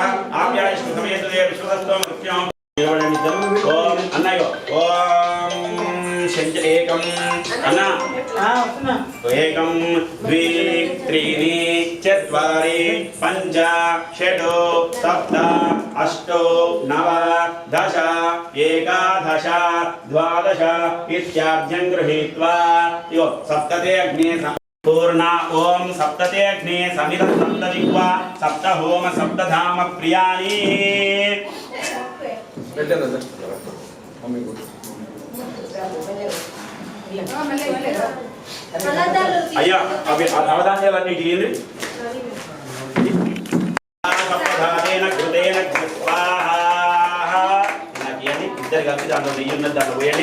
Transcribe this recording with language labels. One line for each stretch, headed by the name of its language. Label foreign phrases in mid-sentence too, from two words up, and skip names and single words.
Sanskrit: आप्याय स्वसमेतदे विश्वदत्तो मृत्युं. ओम अन्नायो ओम शंच एकम अन्ना एकम द्वि त्रीणि चत्वारि पञ्च षट् सप्त अष्ट नव दश एकादश द्वादश इत्याद्यं गृहीत्वा यो सप्तते अग्ने पूर्णा. ओम सप्तते अग्ने समित सप्तजिह्वा सप्त होम सप्तधाम प्रियाणि.
Telugu: అయ్యా అవి నవధాన్యాలన్నీ తీయండి. ఇద్దరు కలిసి దాంట్లో నెయ్యి ఉన్నది దాంట్లో పోయండి.